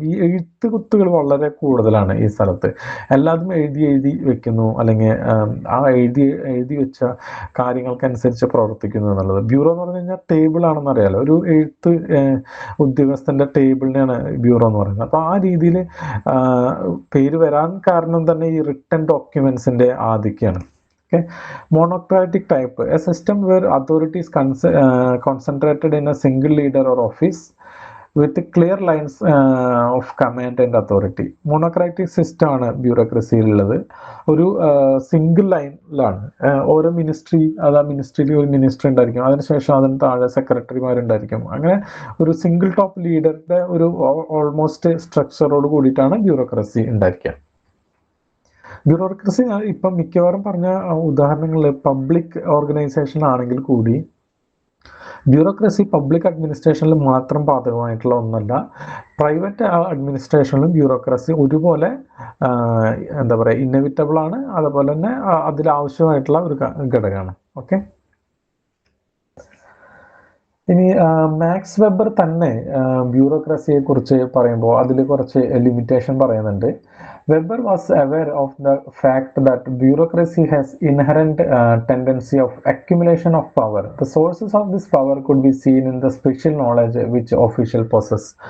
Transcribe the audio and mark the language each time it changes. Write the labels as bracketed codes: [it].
[ml] ഈ എഴുത്ത് കുത്തുകൾ വളരെ കൂടുതലാണ് ഈ സ്ഥലത്ത്. എല്ലാതും എഴുതി വെക്കുന്നു, അല്ലെങ്കിൽ ആ എഴുതി വെച്ച കാര്യങ്ങൾക്കനുസരിച്ച് പ്രവർത്തിക്കുന്നു എന്നുള്ളത്. ബ്യൂറോ എന്ന് പറഞ്ഞു കഴിഞ്ഞാൽ ടേബിൾ ആണെന്ന് അറിയാലോ, ഒരു എഴുത്ത് ഉദ്യോഗസ്ഥന്റെ ടേബിളിനെയാണ് ബ്യൂറോ എന്ന് പറയുന്നത്. അപ്പൊ ആ രീതിയിൽ പേര് വരാൻ കാരണം തന്നെ ഈ written ഡോക്യുമെന്റ്സിന്റെ ആധിക്യമാണ്. [en] Monocratic type, a system where authority is concentrated in a single leader or office with clear lines of command and authority. [ml] മോണോക്രാറ്റിക് system ആണ് ബ്യൂറോക്രസിയിലുള്ളത്. ഒരു സിംഗിൾ ലൈനിലാണ് ഓരോ മിനിസ്ട്രി, അത് ആ മിനിസ്ട്രിയിൽ ഒരു മിനിസ്റ്റർ ഉണ്ടായിരിക്കും, അതിനുശേഷം അതിന് താഴെ സെക്രട്ടറിമാരുണ്ടായിരിക്കും. അങ്ങനെ ഒരു സിംഗിൾ ടോപ്പ് ലീഡറിന്റെ ഒരു ഓൾമോസ്റ്റ് സ്ട്രക്ചറോട് കൂടിയിട്ടാണ് ബ്യൂറോക്രസി ഉണ്ടായിരിക്കുക. ബ്യൂറോക്രസി ഇപ്പം മിക്കവാറും പറഞ്ഞ ഉദാഹരണങ്ങൾ പബ്ലിക് ഓർഗനൈസേഷൻ ആണെങ്കിൽ കൂടി ബ്യൂറോക്രസി പബ്ലിക് അഡ്മിനിസ്ട്രേഷനിൽ മാത്രം ബാധകമായിട്ടുള്ള ഒന്നല്ല. പ്രൈവറ്റ് അഡ്മിനിസ്ട്രേഷനിലും ബ്യൂറോക്രസി ഒരുപോലെ എന്താ പറയുക ഇന്നെവിറ്റബിൾ ആണ്, അതുപോലെ തന്നെ അതിലാവശ്യമായിട്ടുള്ള ഒരു ഘടകമാണ്. ഓക്കെ, ഇനി മാക്സ് വെബർ തന്നെ ബ്യൂറോക്രസിയെ കുറിച്ച് പറയുമ്പോൾ അതിൽ കുറച്ച് ലിമിറ്റേഷൻ പറയുന്നുണ്ട്. [en] Weber was aware of the fact that bureaucracy has inherent tendency of accumulation of power. The sources of this power could be seen in the special knowledge which official possess.